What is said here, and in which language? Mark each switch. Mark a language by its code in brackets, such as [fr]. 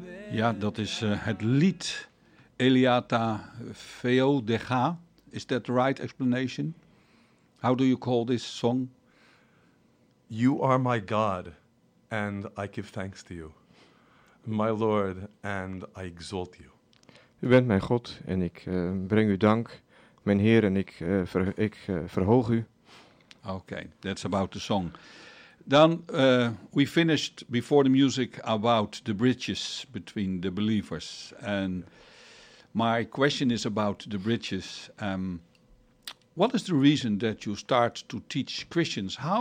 [nl] Ja, dat is het lied Eliata Feodega. [en] Is that the right explanation? How do you call this song? You are my God, and I give thanks to you. My Lord, and I exalt you. [nl] U bent mijn God, en ik breng u dank. Mijn Heer, en ik, verhoog u. [en] Okay, that's about the song. Then we finished before the music about the bridges between the believers. And my question is about the bridges. What is the reason that you start to teach Christians?